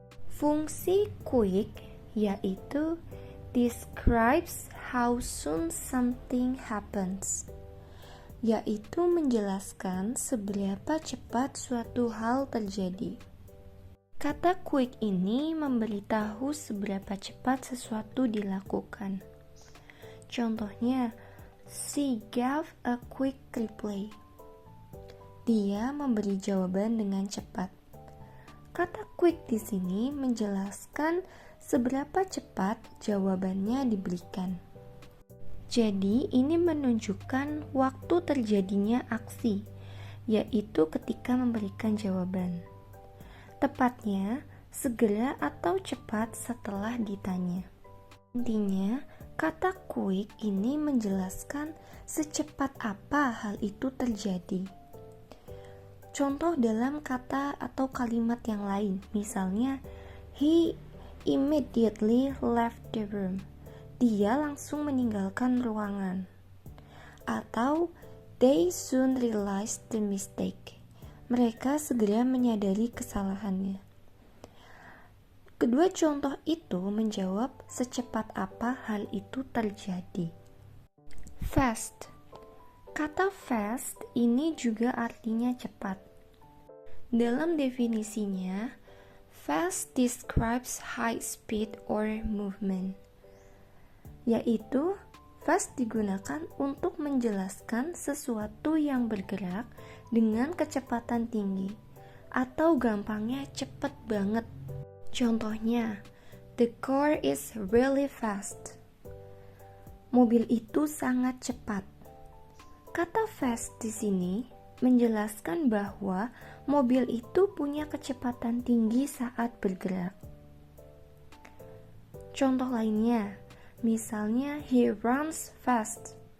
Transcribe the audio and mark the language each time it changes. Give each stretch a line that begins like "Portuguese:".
Indonesian: Fungsi quick yaitu
English: describes how soon something happens,
Indonesian: yaitu menjelaskan seberapa cepat suatu hal terjadi. Kata quick ini memberitahu seberapa cepat sesuatu dilakukan.
English: Contohnya, she gave a quick reply.
Indonesian: Dia memberi jawaban dengan cepat. Kata quick di sini menjelaskan seberapa cepat jawabannya diberikan. Jadi, ini menunjukkan waktu terjadinya aksi, yaitu ketika memberikan jawaban. Tepatnya, segera atau cepat setelah ditanya. Intinya, kata quick ini menjelaskan secepat apa hal itu terjadi. Contoh dalam kata atau kalimat yang lain, misalnya,
English: he immediately left the room.
Indonesian: Dia langsung meninggalkan ruangan.
English: Atau they soon realized the mistake.
Indonesian: Mereka segera menyadari kesalahannya. Kedua contoh itu menjawab secepat apa hal itu terjadi. Fast. Kata fast ini juga artinya cepat. Dalam definisinya,
English: fast describes high speed or movement,
Indonesian: yaitu fast digunakan untuk menjelaskan sesuatu yang bergerak dengan kecepatan tinggi, atau gampangnya cepet banget.
English: Contohnya, the car is really fast.
Indonesian: Mobil itu sangat cepat. Kata fast di sini menjelaskan bahwa mobil itu punya kecepatan tinggi saat bergerak. Contoh lainnya, misalnya,
English: he runs fast.